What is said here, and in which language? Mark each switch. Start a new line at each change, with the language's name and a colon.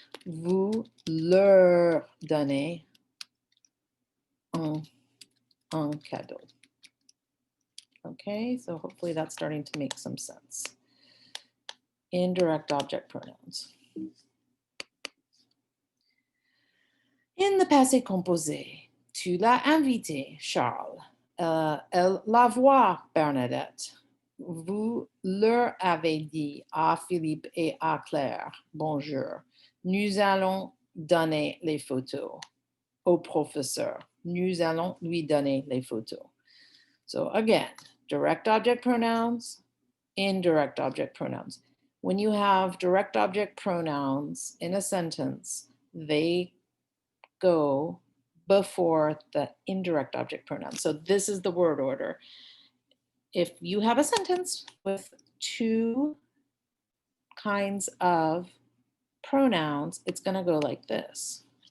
French: Vous leur donnez un cadeau.
English: Okay, so hopefully that's starting to make some sense. Indirect object pronouns. In the
French: passé composé, tu l'as invité, Charles. Elle la voit, Bernadette. Vous leur avez dit à Philippe et à Claire, bonjour. Nous allons donner les photos au professeur. Nous allons lui donner les photos.
English: So again, direct object pronouns, indirect object pronouns. When you have direct object pronouns in a sentence, they go before the indirect object pronoun. So this is the word order. If you have a sentence with two kinds of pronouns, it's going to go like this.